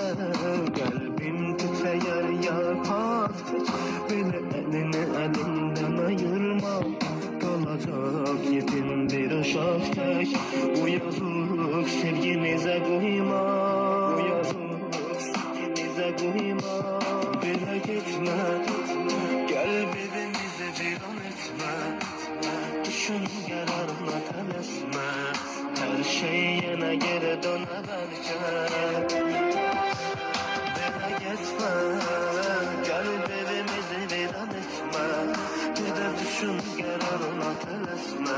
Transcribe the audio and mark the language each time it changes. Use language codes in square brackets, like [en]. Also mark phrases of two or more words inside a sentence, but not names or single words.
[az] Qəlbim titrəyər yarpaq tək, belə əlini əlindən ayırma, qalacaq yetim bir uşaq tək, bu yazıq sevgimizə qıyma, bu yazıq sevgimizə qıyma. Belə getmə, qəlbimizi bizi viran etme. Düşün kararına təlesme. [tr] Her şey yine geri döner belki. Bana geçme, kalbimizi viran etme. Bir de düşün kararına təlesme.